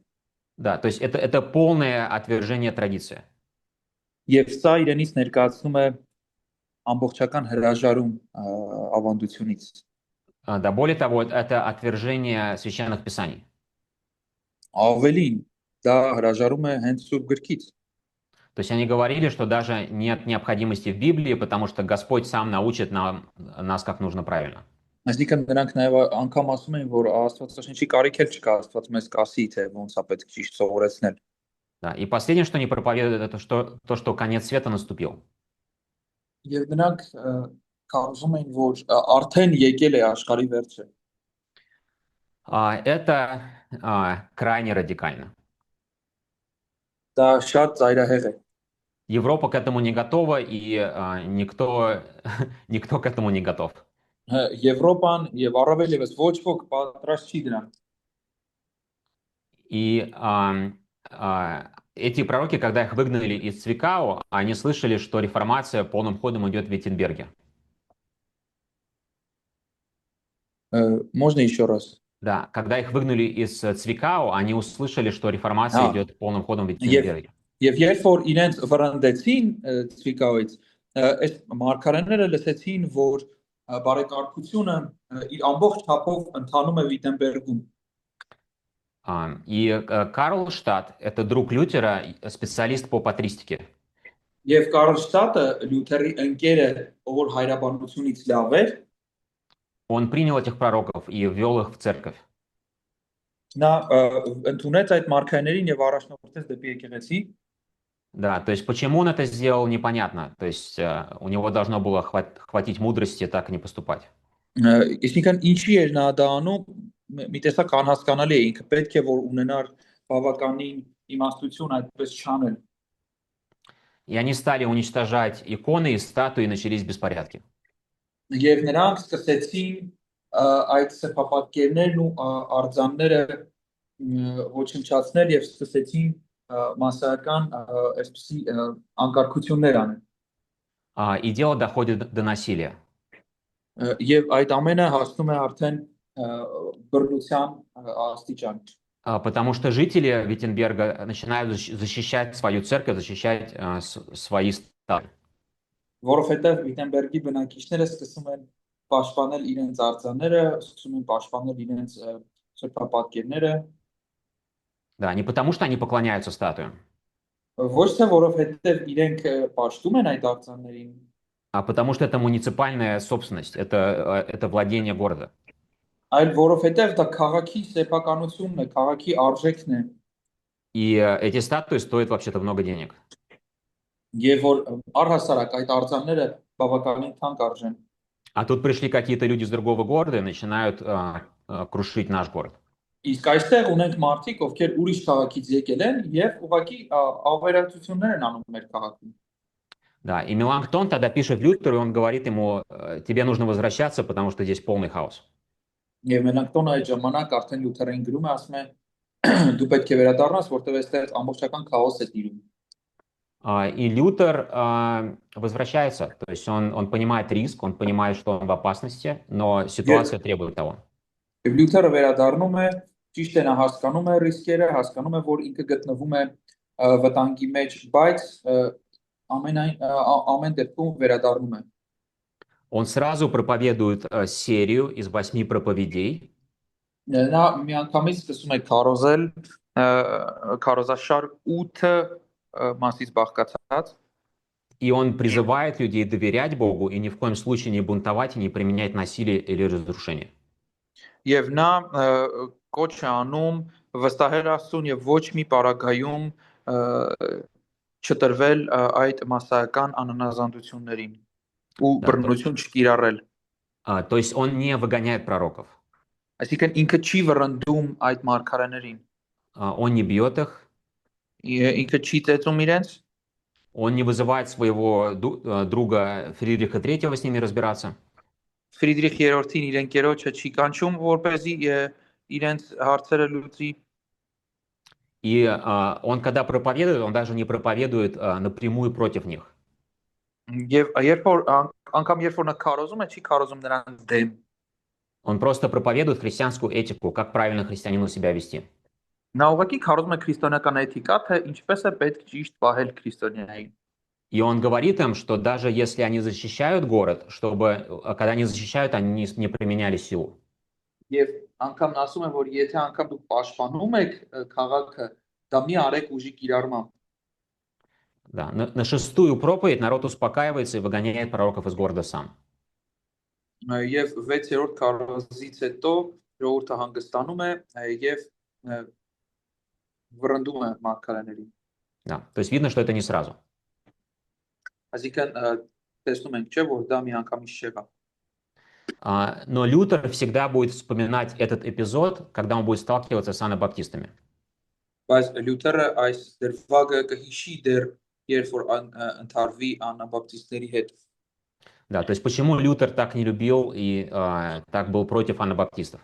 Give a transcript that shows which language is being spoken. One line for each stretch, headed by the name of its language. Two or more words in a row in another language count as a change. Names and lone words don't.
Russian: Да, то есть это полное отвержение традиции.
Armenian: Եվ սա իրենից ներկայացնում է ամբողջական հրաժարում ավանդությունից։
Russian: Да, более того, это отвержение священных писаний.
Armenian: Ավելին, դա հրաժարում է հենց Սուրբ Գրքից։
Russian: То есть они говорили, что даже нет необходимости в Библии, потому что Господь сам научит нас, как нужно правильно.
Armenian: Այսինքն նրանք նաև անգամ ասում էին, որ Աստվածաշնչի կարիք էլ չկա, Աստված մեզ կասի, թե ոնց է պետք ճիշտ սովորեցնել։
Russian: Да. И последнее, что они проповедуют, это то, что конец света наступил.
Armenian: Եվ նրանք կարծում էին, որ արդեն եկել է աշխարհի վերջը։
Russian: Это крайне радикально.
Armenian: Դա շատ ծայրահեղ է։
Russian: Европа к этому не готова, и никто к этому не готов.
Armenian: Եվրոպան եւ առավել եւս ոչ ոք պատրաստ չի դրան։
Russian: И эти пророки, когда их выгнали из Цвикау, они слышали, что реформация полным ходом идет в Виттенберге. Можно еще раз? Да, когда их выгнали из Цвикау, они услышали, что реформация идет полным ходом в Виттенберге.
Armenian: Եվ երբ որ իրենց վրանդեցին Ցվիկավից, այս մարգարեները լսեցին, որ բարեկարգությունը իր ամբողջ թափով ընթանում է Վիտենբերգում։
Russian: И Карлштадт, это друг Лютера, специалист по патристике.
Armenian: Եվ Կարլշտադը Լյութերի ընկերը, ով հայրաբանությունից լավ էր,
Russian: Он принял этих пророков и ввел их в церковь.
Armenian: նա ընդունեց այդ մարգարեներին եւ առաջնորդեց դեպի եկեղեցի։
Russian: Да, то есть почему он это сделал, непонятно. То есть у него должно было хватить мудрости так не поступать.
Armenian: Այսինքն ինչի էր նա դա անում, մի տեսակ անհասկանալի է, ինքը պետք է որ ունենար բավականին իմաստություն այդպես չանել։
Russian: И они стали уничтожать иконы и статуи, и начались беспорядки.
Armenian: Եվ նրանք սկսեցին այդ սեփապատկերներն ու արձանները ոչնչացնել եւ սկսեցին массական այսպիսի անկարգություններ аնել։
Russian: И дело доходит до насилия.
Armenian: Եվ այդ ամենը հասնում է արդեն բռնության աստիճան։
Russian: Потому что жители Виттенберга начинают защищать свою церковь, защищать свои стады.
Armenian: Որովհետև Վիտենբերգի բնակիչները սկսում են պաշտպանել իրենց արձանները, սկսում են պաշտպանել իրենց սրբապատկերները։
Russian: Да, не потому что они поклоняются статуям.
Armenian: Ոչ թե որովհետև իրենք պաշտում են այդ արձաններին,
Russian: А потому что это муниципальная собственность, это владение города.
Armenian: այլ որովհետև դա քաղաքի սեփականությունն է, քաղաքի արժեքն է։
Russian: И эти статуи стоят вообще-то много денег.
Armenian: Եվ որ առհասարակ այդ արձանները բավականին թանկ արժեն։
Russian: А тут пришли какие-то люди из другого города и начинают крушить наш город.
Armenian: Իսկ այստեղ ունենք մարդիկ, ովքեր ուրիշ քաղաքից եկել են եւ ուղղակի ավերածություններ են անում մեր քաղաքում։
Russian: Да, и Меланхтон тогда пишет Лютеру, и он говорит ему, тебе нужно возвращаться, потому что здесь полный хаос.
Armenian: Եվ Մելանքտոնը այդ ժամանակ արդեն Լյութերին գրում է, ասում է դու պետք է վերադառնաս, որտեղ այստեղ ամբողջական քաոս է տիրում։
Russian: И Лютер возвращается, то есть он понимает риск, он понимает, что он в опасности, но ситуация требует того.
Armenian: Եվ Լյութերը վերադառնում է, ճիշտ է նա հասկանում է ռիսկերը, հասկանում է, որ ինքը գտնվում է վտանգի մեջ, բայց ամեն դեպքում վերադառնում է։
Russian: Он сразу проповедует серию из 8 проповедей.
Armenian: Նա միանգամից սկսում է քարոզել քարոզաշար 8 մասից բաղկացած։
Russian: И он призывает людей доверять Богу и ни в коем случае не бунтовать и не применять насилие или разрушение.
Armenian: Եվ նա կոչ է անում վստահել Աստծուն եւ ոչ մի պարագայում չտրվել այդ massական անանազանդություններին ու բռնություն չկիրառել։
Russian: То есть он не выгоняет пророков.
Armenian: Այսինքն ինքը չի վռնդում այդ մարգարեներին։
Russian: Он не бьет их.
Armenian: Ինքը չի ծեծում իրենց։
Russian: Он не вызывает своего друга Фридриха III с ними разбираться.
Armenian: Ֆրիդրիխ III-ին իր ընկերոջը չի կանչում, որպեսզի իրենց հարցերը լուծի։
Russian: И он, когда проповедует, он даже не проповедует напрямую против них.
Armenian: Եվ երբ որ անգամ երբ որ նա քարոզում է, չի քարոզում նրանց դեմ։
Russian: Он просто проповедует христианскую этику, как правильно христианину себя вести.
Armenian: Նա ուղղակի քարոզում է քրիստոնեական էթիկա, թե ինչպես է պետք ճիշտ պահել քրիստոնեային։
Russian: И он говорит им, что даже если они защищают город, чтобы, когда они защищают, они не применяли силу.
Armenian: Եվ անգամ ասում են, որ եթե անգամ դուք պաշտպանում եք քաղաքը, դա մի արեք ուժի կիրառմամբ։
Russian: Да. На шестую проповедь народ успокаивается и выгоняет пророков из города сам.
Armenian: Եվ 6-րդ քարոզից հետո ժողովուրդը հանգստանում է եւ վրընդում է մարգարեներին։
Russian: Да. То есть видно, что это не сразу.
Armenian: Այսինքն տեսնում ենք, չէ, որ դա միանգամից չեղավ։
Russian: Но Лютер всегда будет вспоминать этот эпизод, когда он будет сталкиваться с анабаптистами.
Armenian: Բայց Լյութերը այս դրվագը կհիշի դեռ երբ որ ընթարվի անաբապտիստների հետ։
Russian: Да, то есть почему Лютер так не любил и так был против анабаптистов?